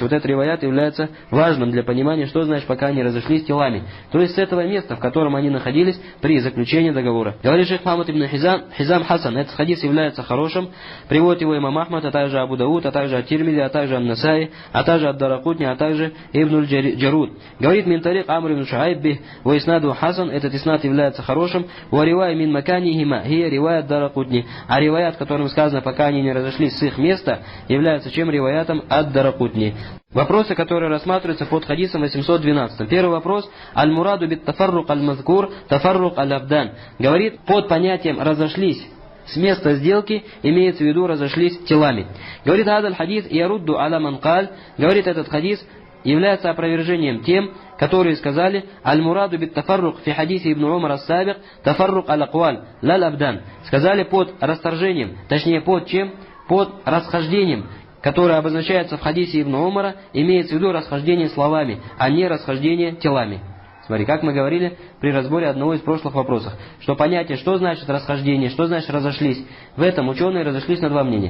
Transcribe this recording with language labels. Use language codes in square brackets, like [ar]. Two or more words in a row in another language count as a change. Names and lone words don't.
[ru] Вот этот риваят является важным для понимания, что значит, пока они разошлись телами. То есть с этого места, в котором они находились при заключении договора. Говорит шейх Мухаммад ибн Хизам Хасан, этот хадис является хорошим, приводит его имам Ахмад, а также Абу Дауд, а также Ат-Тирмизи, а также Ан-Насаи, а также Ад-Даракутни, а также Ибн Джарут. Говорит, [ar] من طريق عمرو بن شعيب به وإسناده حسن, [ru] этот иснад является хорошим, [ar] ورواية من مكانهما هي رواية الدارقطني. [ru] А риваят, в котором сказано, пока они не разошлись с их места, является чем? Риваятом Ад-Даракутни. Вопросы, которые рассматриваются под хадисом 812. Первый вопрос. [ar] المراد بالتفرق المذكور تفرق الأبدان. [ru] Говорит, под понятием разошлись с места сделки, имеется в виду разошлись телами. Говорит, [ar] هذا الحديث يرد على من قال. [ru] Говорит, этот хадис является опровержением тем, которые сказали: [ar] المراد بالتفرق في حديث ابن عمر السابق تفرق الأقوال, لا الأبدان. [ru] Сказали под расторжением, точнее под чем? Под расхождением, которое обозначается в хадисе Ибн Умара, имеется в виду расхождение словами, а не расхождение телами. Смотри, как мы говорили при разборе одного из прошлых вопросов, что понятие, что значит расхождение, что значит разошлись, в этом ученые разошлись на два мнения.